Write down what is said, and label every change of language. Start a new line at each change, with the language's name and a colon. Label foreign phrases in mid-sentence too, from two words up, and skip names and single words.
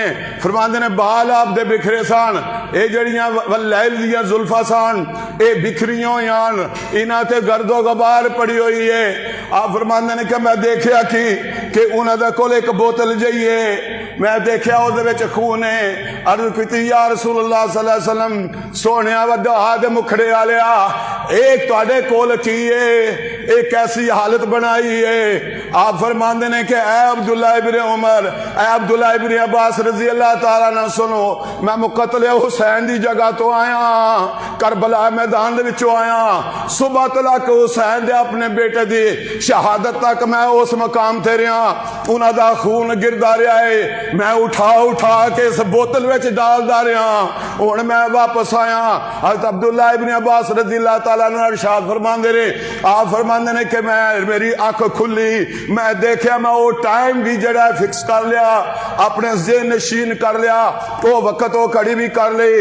Punjabi: فرماندے نے بال آپ دے بکھرے سن، یہ جڑیاں واللیل دیاں زلفاں سن یہ بکھریاں ہوئیاں، انہاں تے گردو غبار پڑی ہوئی ہے. آپ فرماندے نے کہ میں دیکھیا کہ انہاں دے کول ایک بوتل جئی ہے، میں دیکھیا اہدے وچ خون ہے. عرض کیتی
Arabic: يا رسول الله صلى الله عليه وسلم
Punjabi: سوہنیا والضحی دے مکھڑے والیا، ایک تہاڈے کول کی ہے، ایک کیسی حالت بنائی ہے. آپ فرماندے نے کہ اے عبداللہ ابن عمر، اے عبداللہ ابن عباس
Arabic: رضي الله تعالى عنه
Punjabi: سنو، میں مقتل حسین دی جگہ توں آیا، کربلا میدان دے وچوں آیا. صبح تلک حسین دے اپنے بیٹے دی شہادت تک میں اس مقام تے رہا، انہاں دا خون گردا رہا ہے، میں اٹھا اٹھا کے اس بوتل وچ ڈالدا رہا. ہن میں واپس آیا. حضرت عبداللہ ابن عباس
Arabic: رضي الله تعالى عنه
Punjabi: ارشاد فرماندے نے، آپ فرماندے نے کہ میں میری اکھ کھلی، میں دیکھا میں وہ ٹائم بھی جڑا فکس کر لیا، اپنے ذہن نشین کر لیا، وہ وقت وہ گھڑی بھی کر لی.